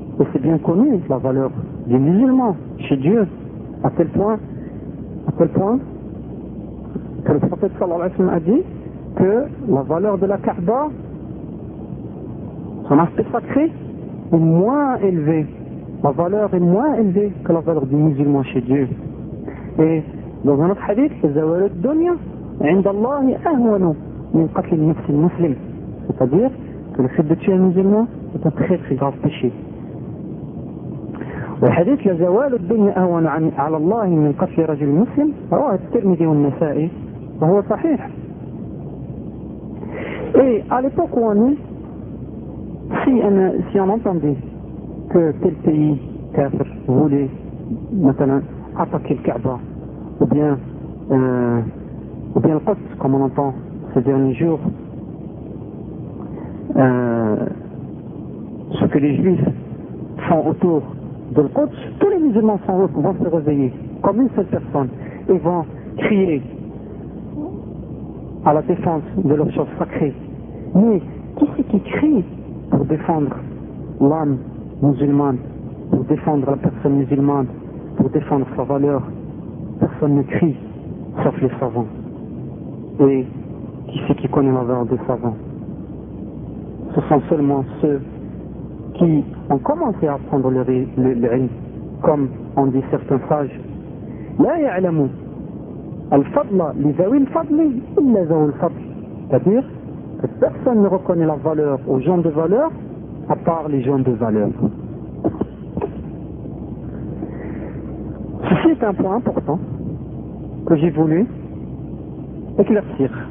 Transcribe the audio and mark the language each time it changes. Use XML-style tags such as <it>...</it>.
<fr>Et c'est bien connu la valeur des musulmans chez Dieu, à tel point que le prophète sallallahu alayhi wa sallam a dit que la valeur de la Kaaba, son aspect sacré, est moins élevée. La valeur est moins élevée que la valeur du musulman chez Dieu. Et dans un autre hadith, c'est «</fr> <ar>Zawalud dunya, inda Allahi ahwanu min qatli nafsi muslim ».</ar> <fr>C'est-à-dire que le fait de tuer un musulman est un très très grave péché.</fr> <ar>وحديث لزوال الدنيا أهون عن على الله من قتل رجل مسلم رواه الترمذي والنسائي وهو صحيح.</ar> <fr>Et à l'époque où on est, si on entendait que tel pays kafir voulait maintenant attaquer le Kaaba ou bien le Qudsi comme on entend ces derniers jours, ce que les juifs font autour de le Qudsi, tous les musulmans vont se réveiller comme une seule personne et vont crier à la défense de leur chose sacrée. Mais qui c'est qui crie pour défendre l'âme musulmane, pour défendre la personne musulmane, pour défendre sa valeur? Personne ne crie, sauf les savants. Et qui c'est qui connaît la valeur des savants? Ce sont seulement ceux qui ont commencé à apprendre le ilm, comme ont dit certains sages.</fr> <ar>لا يعلم الفضل لذوي الفضل إلا ذو الفضل.</ar> <fr>C'est-à-dire que personne ne reconnaît la valeur aux gens de valeur à part les gens de valeur. Ceci est un point important que j'ai voulu éclaircir.</fr>